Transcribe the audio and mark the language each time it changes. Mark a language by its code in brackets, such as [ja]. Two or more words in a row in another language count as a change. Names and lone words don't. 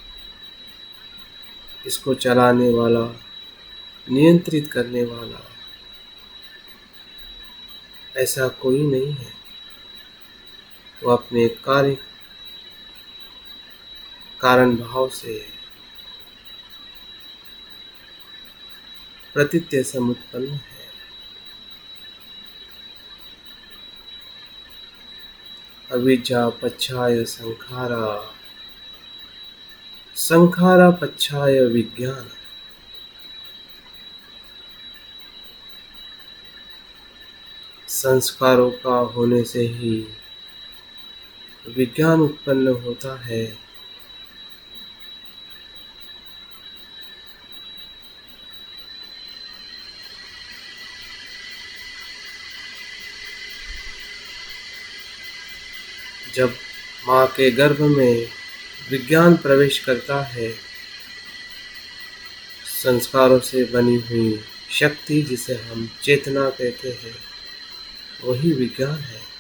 [hi] इसको चलाने वाला, नियंत्रित करने वाला ऐसा कोई नहीं है। वो अपने कार्य कारण भाव से प्रतीत्य समुत्पन्न है। [pi] अविद्या पच्छाय संखारा, संखारा पच्छाय विज्ञान। [hi] संस्कारों का होने से ही विज्ञान उत्पन्न होता है। जब माँ के गर्भ में विज्ञान प्रवेश करता है, संस्कारों से बनी हुई शक्ति जिसे हम चेतना कहते हैं, वही विज्ञान है।